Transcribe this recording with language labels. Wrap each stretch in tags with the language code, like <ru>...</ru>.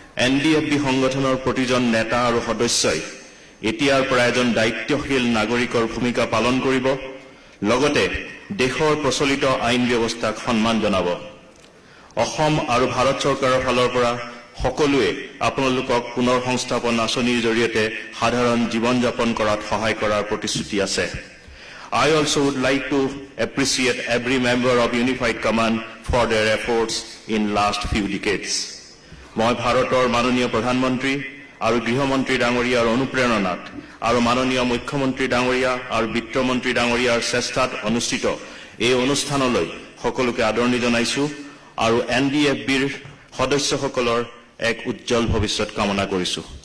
<as>NDFB সংগঠনৰ প্ৰতিজন নেতা আৰু সদস্যই এতিয়াৰ পৰা এজন দায়িত্বশীল নাগৰিকৰ ভূমিকা পালন কৰিব, লগতে দেশৰ প্ৰচলিত আইন ব্যৱস্থাক সন্মান জনাব। অসম আৰু ভাৰত চৰকাৰৰ ফালৰ পৰা সকলোৱে আপোনালোকক পুনৰ সংস্থাপন আঁচনিৰ জৰিয়তে সাধাৰণ জীৱন যাপন কৰাত সহায় কৰাৰ প্ৰতিশ্ৰুতি আছে।</as> <en>I also would like to appreciate every member of Unified Command for their efforts in last few decades.</en> <as>মই ভাৰতৰ মাননীয় প্ৰধানমন্ত্ৰী আৰু গৃহমন্ত্ৰী ডাঙৰীয়াৰ অনুপ্ৰেৰণাত আৰু মাননীয় মুখ্যমন্ত্ৰী ডাঙৰীয়া আৰু বিত্তমন্ত্ৰী ডাঙৰীয়াৰ চেষ্টাত অনুষ্ঠিত এই অনুষ্ঠানলৈ সকলোকে আদৰণি জনাইছোঁ আৰু NDFBৰ সদস্যসকলৰ এক উজ্জ্বল ভৱিষ্যত কামনা কৰিছোঁ।</as>